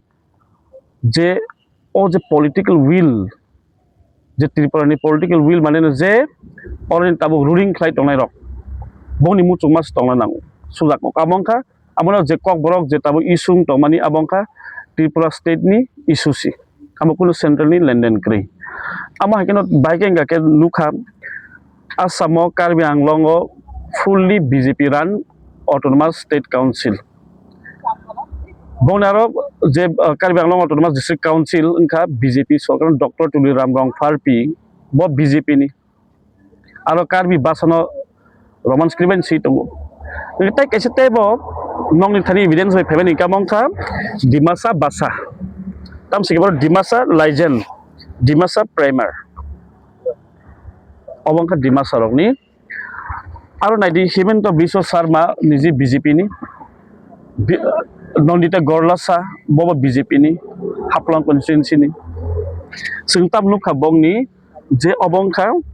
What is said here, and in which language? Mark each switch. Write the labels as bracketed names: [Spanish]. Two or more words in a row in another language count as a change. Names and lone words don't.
[Kok Borok] je o je [English] political will [Kok Borok] je Tripura ni [English] political will [Kok Borok] mane je orin tabo ruling khlai tongnai rok boni muchung mas tongna nangu sujak ok amongka amono je kok borok je tabo isung tongmani abongka Tripura state ni issue si amo kuno central ni lenden kri amo hakeno biking ga ke nukha Asamo Karbi Anglongo [English] fully BJP run autonomous state council [Kok Borok] bonaro je Karbi Anglong [English] autonomous district council [Kok Borok] unka BJP sorkar Dr. Tuli Ramrong Farpi bo BJP ni aro Karbi basano [English] roman script [Kok Borok] si tongo tai kaise tebo nong ni thani evidence bai pheben ikamongka Dimasa basa tam sikebor Dimasa legend Dimasa primer obongka Dimasa rok ni aro naidi Himanta Biswa Sharma niji BJP ni Nondita Gorlasa bobo BJP ni Haplang constituency ni sungtam nukha bong ni je obongkha